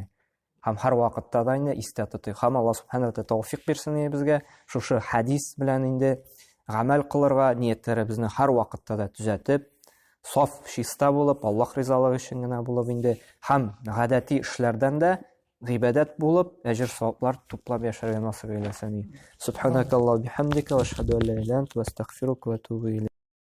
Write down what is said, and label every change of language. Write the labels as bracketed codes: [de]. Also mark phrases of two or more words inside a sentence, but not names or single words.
[tt] Һәм һәр вакытта да инде истә тотыйк. Һәм Аллаһ Субханаһу ва тәвфиқ бирсен безгә шушы хадис белән инде гамәл кылырга, ниятләребезне һәр вакытта да төзәтеп, саф, чиста булып, Аллаһ ризалыгы өчен генә булып инде һәм гадәти эшләрдән дә гыйбадәт булып, әҗер саваплар туплап яшәргә насыйп эйләсен. [ar] سبحانك اللهم بحمدك وأشهد أن لا إله إلا أنت وأستغفرك وأتوب إليك.